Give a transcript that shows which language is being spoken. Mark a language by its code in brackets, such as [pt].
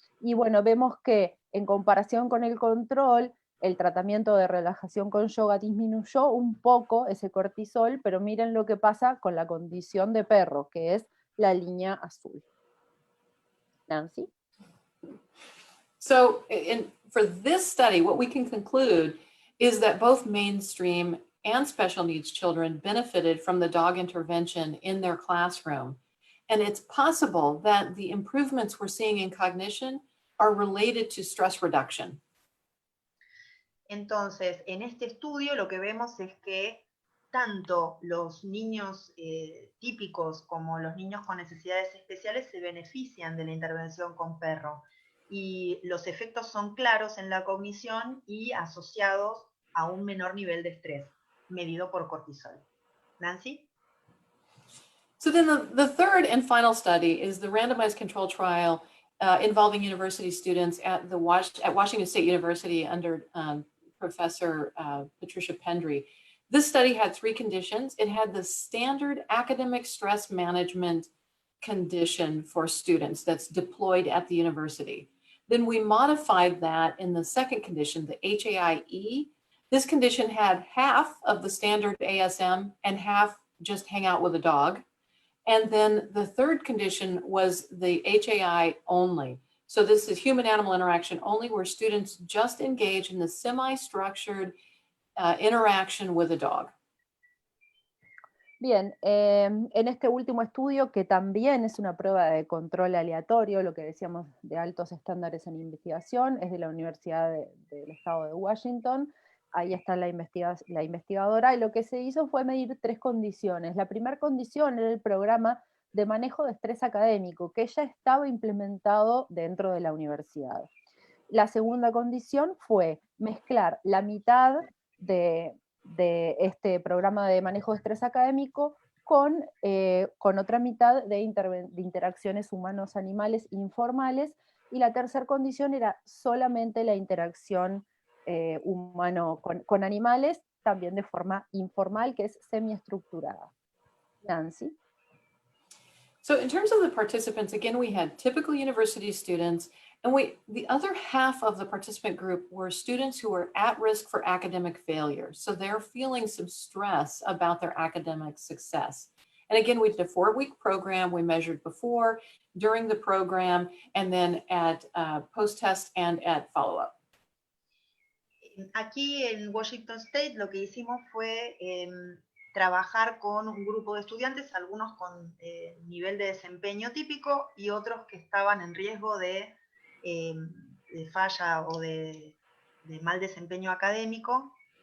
[es] Y bueno, vemos que en comparación con el control, el tratamiento de relajación con yoga disminuyó un poco ese cortisol, pero miren lo que pasa con la condición de perro, que es la línea azul. Nancy? [en] So for this study, what we can conclude is that both mainstream and special needs children benefited from the dog intervention in their classroom. And it's possible that the improvements we're seeing in cognition are related to stress reduction. [es] Entonces, en este estudio lo que vemos es que tanto los niños típicos como los niños con necesidades especiales se benefician de la intervención con perro. Y los efectos son claros en la cognición y asociados a un menor nivel de estrés, medido por cortisol. Nancy? [en] So then the third and final study is the randomized control trial involving university students at Washington State University under Professor Patricia Pendry. This study had 3 conditions. It had the standard academic stress management condition for students that's deployed at the university. Then we modified that in the second condition, the HAIE. This condition had half of the standard ASM and half just hang out with a dog. And then the third condition was the HAI only. So this is human-animal interaction only, where students just engage in the semi-structured interaction with a dog. [es] Bien, en este último estudio, que también es una prueba de control aleatorio, lo que decíamos de altos estándares en investigación, es de la Universidad del Estado de Washington. Ahí está la investigadora, y lo que se hizo fue medir 3 condiciones. La primera condición era el programa de manejo de estrés académico, que ya estaba implementado dentro de la universidad. La segunda condición fue mezclar la mitad de este programa de manejo de estrés académico con otra mitad de interacciones humanos-animales informales, y la tercera condición era solamente la interacción humano con animales, también de forma informal, que es semiestructurada. Nancy. [en] So in terms of the participants, again, we had typical university students, and the other half of the participant group were students who were at risk for academic failure. So they're feeling some stress about their academic success. And again, we did a 4-week program. We measured before, during the program, and then at post-test and at follow-up. [es] Aquí en Washington State lo que hicimos fue trabajar con un grupo de estudiantes, algunos con nivel de desempeño típico y otros que estaban en riesgo de falla o de mal desempeño académico.